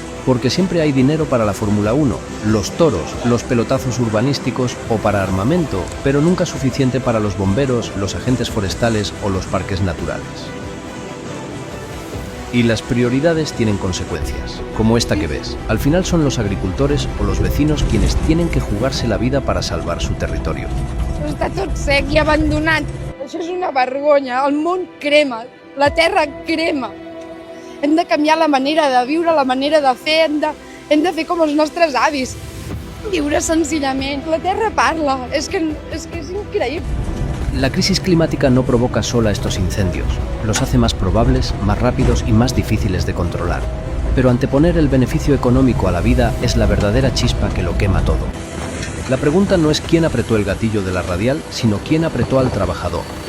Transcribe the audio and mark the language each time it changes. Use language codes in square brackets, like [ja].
[es] Porque siempre hay dinero para la Fórmula 1, los toros, los pelotazos urbanísticos o para armamento, pero nunca suficiente para los bomberos, los agentes forestales o los parques naturales. Y las prioridades tienen consecuencias, como esta que ves. Al final son los agricultores o los vecinos quienes tienen que jugarse la vida para salvar su territorio. [ca] Està tot sec i abandonat. Això és una vergonya. El món crema, la terra crema. Hem de canviar la manera de viure, la manera de fer, hem de fer com els nostres avis. Viure senzillament. La terra parla, és que és increïble. [es] La crisis climática no provoca sola estos incendios, los hace más probables, más rápidos y más difíciles de controlar. Pero anteponer el beneficio económico a la vida es la verdadera chispa que lo quema todo. La pregunta no es quién apretó el gatillo de la radial, sino quién apretó al trabajador.